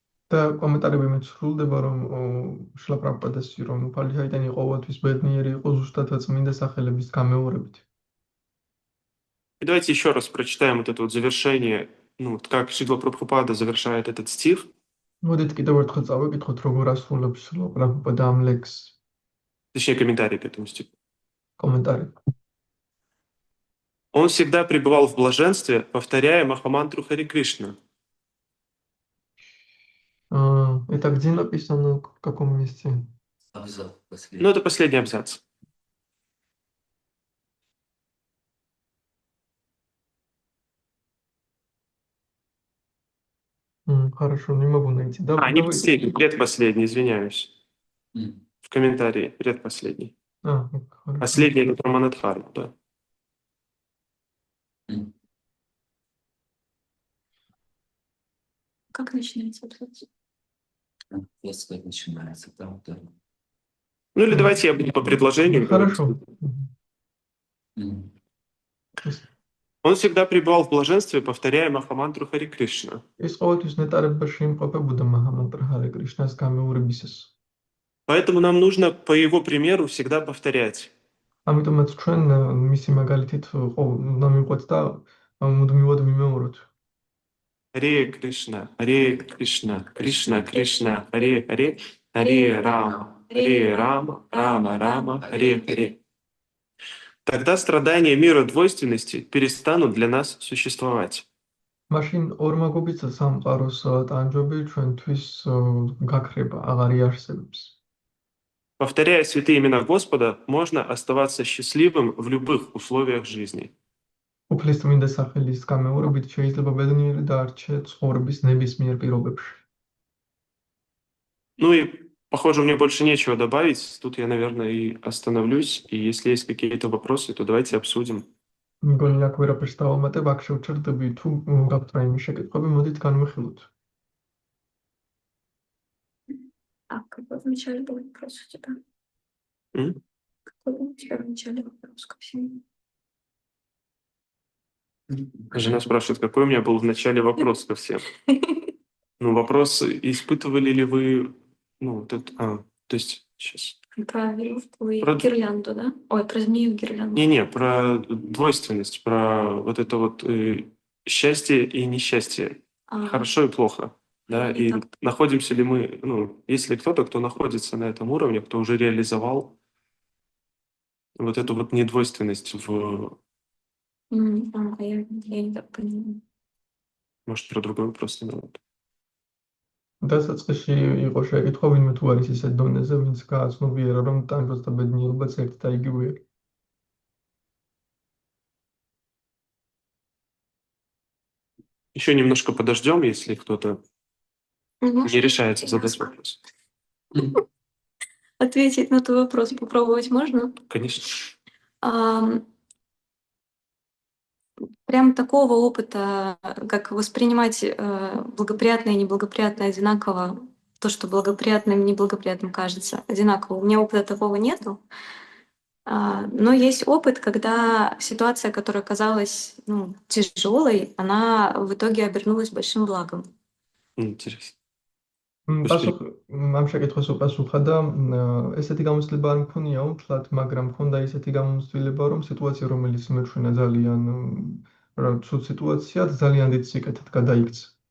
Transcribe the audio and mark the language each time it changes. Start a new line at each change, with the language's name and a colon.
Georgian: და კომენტარები მე სრულდება რომ შრილა პრაბჰუპადას რომ უფალი ჩაიტანია ყოველთვის ბედნიერი იყო ზუსტად წმინდა სახელების გამეორებით.
Russian: И давайте еще раз прочитаем вот это вот завершение, как Шрила Прабхупада завершает этот стих.
Georgian: მოდით კიდევ ერთხელ წავიკითხოთ როგორ ასრულებს შრილა პრაბჰუპადა ამ ლექსს.
Russian: Точнее, комментарий к этому стиху.
Georgian: კომენტარი.
Russian: Он всегда пребывал в блаженстве, повторяя Махамантру Хари Кришна. Это где написано, в каком месте? Абзац Ну, последний. это последний абзац. Хорошо, не могу найти. Да, Не последний, предпоследний, извиняюсь. М. В комментарии, предпоследний. хорошо. Последний — это про Манадхарму, да. М. Как начинается абзац? Если начинается там, да. Ну или давайте я буду по предложению. Хорошо. М. Он всегда пребывал в блаженстве, повторяя Махамантру Хари Кришна.
Georgian: ის ყოველთვის ნეტარებაში იმყოფებოდა მაჰამანტრა ჰარე კრიშნას გამეორებისას.
Russian: Поэтому нам нужно по его примеру всегда повторять.
Georgian: ამიტომაც ჩვენ მისი მაგალითით უნდა მივყვეთ და მუდმივად ვიმეოროთ.
Russian: Харе Кришна, Харе Кришна, Кришна Кришна, Харе Харе, Харе Рама, Рама Рама, Харе Харе. Тогда страдания мира двойственности перестанут для нас существовать.
Georgian: მაშინ ორმაგობის სამყაროს ტანჯვები ჩვენთვის გაქრება, აღარ იარსებებს.
Russian: Повторяя святые имена Господа, можно оставаться счастливым в любых условиях жизни.
Georgian: უფლის წმინდა სახელის გამეორებით შეიძლება ბედნიერი დარჩე ცხოვრების ნებისმიერ პირობებში.
Russian: Ну и, похоже, мне больше нечего добавить. Тут я, наверное, и остановлюсь. И если есть какие-то вопросы, то давайте обсудим.
Georgian: მგონი აქ ვერაფერს დავამატებ, აქ შევჩერდები თუ გაქვთ რაიმე შეკითხვები, მოდით განვიხილოთ.
Russian: А какой вначале был вопрос у тебя? М? Какой был у тебя вначале вопрос ко всему? Жена спрашивает, какой у меня был в начале вопрос ко всем. Ну, вопрос, испытывали ли вы... Ну, вот это... то есть, сейчас... Про веревку и Про- гирлянду, да? Ой, про змею и гирлянду. Не-не, про двойственность, про вот это вот счастье и несчастье. А, Хорошо и плохо. Да, И и так. находимся ли мы, ну, есть ли кто-то, кто находится на этом уровне, кто уже реализовал вот эту вот недвойственность в... Я не так поняла. Может, про другой вопрос не надо.
Georgian: დასაწყისში იყო შეკითხვა, ვინმე თუ არის ისეთ დონეზე, ვინც გააცნობიერა, რომ ტანჯვას და ბედნიერებაც ერთი და იგივეა.
Russian: Еще немножко подождем, если кто-то Может, не решается задать вопрос. ответить на твой вопрос попробовать можно? Конечно. Ам, Прям такого опыта, как воспринимать благоприятное и неблагоприятное одинаково, то, что благоприятным и неблагоприятным кажется одинаково. У меня опыта такого нету. Но есть опыт, когда ситуация, которая казалась тяжелой, она в итоге обернулась большим благом. Интересно.
Georgian: ამ შეკითხვას უპასუხა და ესეთი გამოცდილება არ მქონია უთლად, მაგრამ მქონდა ისეთი გამოცდილება, რომ სიტუაცია, რომელიც მეჩვენა ძალიან ცუდ სიტუაციად, ძალიან დიდ სიკეთით გადაიქცა.